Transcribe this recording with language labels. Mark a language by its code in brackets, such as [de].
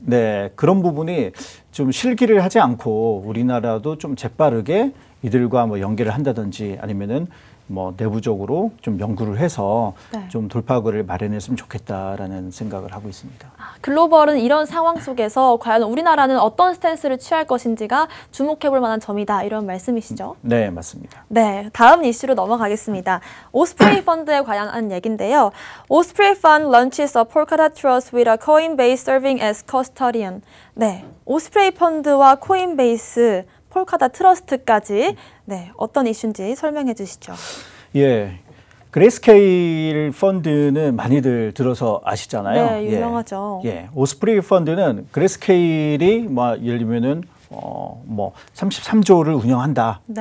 [ko] 네, 그런 부분이 좀 실기를 하지 않고 우리나라도 좀 재빠르게 이들과 뭐 연계를 한다든지 아니면은 뭐 내부적으로 좀 연구를 해서 좀 돌파구를 마련했으면 좋겠다라는 생각을 하고 있습니다. 글로벌은 이런 상황 속에서 과연 우리나라는 어떤 스탠스를 취할 것인지가 주목해볼 만한 점이다 이런 말씀이시죠? 네, 맞습니다. 네, 다음 이슈로 넘어가겠습니다. 오스프레이 펀드에 관한 얘기인데요. [en] 오스프레이 Fund launches a Polkadot Trust with a Coinbase serving as custodian. [ko] 네, 오스프레이 펀드와 코인베이스 폴카닷 트러스트까지 어떤 이슈인지 설명해 주시죠. 예, 그레이스케일 펀드는 많이들 들어서 아시잖아요. 네, 유명하죠. 예, 오스프레이 펀드는 그레이스케일이 뭐 예를 들면은 뭐 33조를 운영한다.